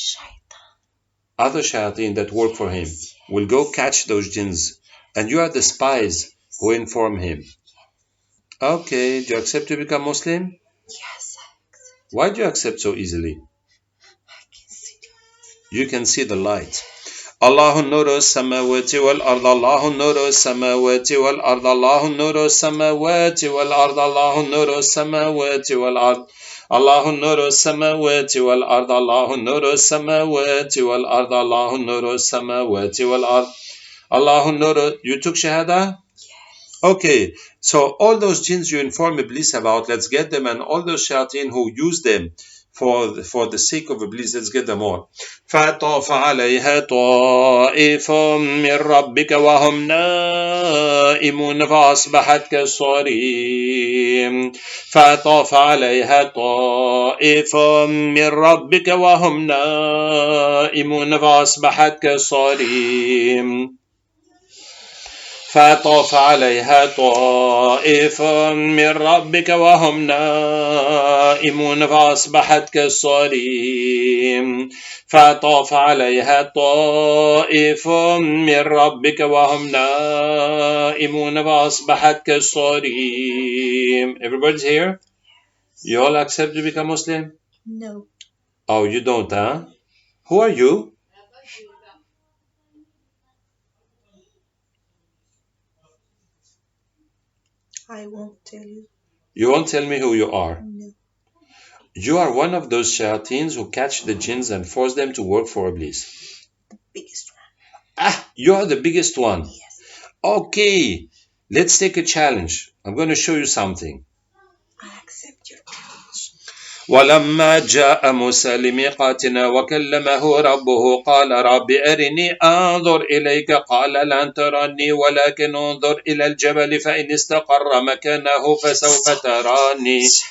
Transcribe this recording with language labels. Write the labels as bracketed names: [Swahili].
[English] shaitan. Other shayateen that work for him will go catch those jinns, and you are the spies who inform him. Okay, do you accept to become Muslim? Yes, I accept. Why do you accept so easily? I can see that. You can see the light. [Arabic] الله نور السماوات والأرض الله نور السماوات والأرض الله نور السماوات والأرض الله نور السماوات والأرض الله نور السماوات والأرض الله نور السماوات والأرض الله نور السماوات والأرض الله نور. [English] You took shahada? Okay, so all those jinns you inform Iblis about, let's get them, and all those shayateen who use them for the sake of Iblis, let's get them all. [Arabic] فَطَافَ عَلَيْهَا طَائِفٌ مِّن رَّبِّكَ وَهُمْ نَائِمُونَ فَأَصْبَحَتْ كَالصَّرِيمِ فَطَافَ عَلَيْهَا طَائِفٌ مِّن رَّبِّكَ وَهُمْ نَائِمُونَ فَأَصْبَحَتْ كَالصَّرِيمِ فطاف عليها طائف من ربك وهم نائمون فأصبحت كالصريم فطاف عليها طائف من ربك وهم نائمون فأصبحت كالصريم. [English] Everybody's here? You all accept to become Muslim? No. Oh, you don't, huh? Who are you? I won't tell you. You won't tell me who you are. No. You are one of those shayateens who catch the jinns and force them to work for Iblis. The biggest one. Ah, you are the biggest one. Yes. Okay, let's take a challenge. I'm going to show you something. I accept your challenge. [Arabic] ولما جاء موسى لميقاتنا وكلمه ربه قال رب أرني أنظر إليك قال لن تراني ولكن انظر إلى الجبل فإن استقر مكانه فسوف تراني.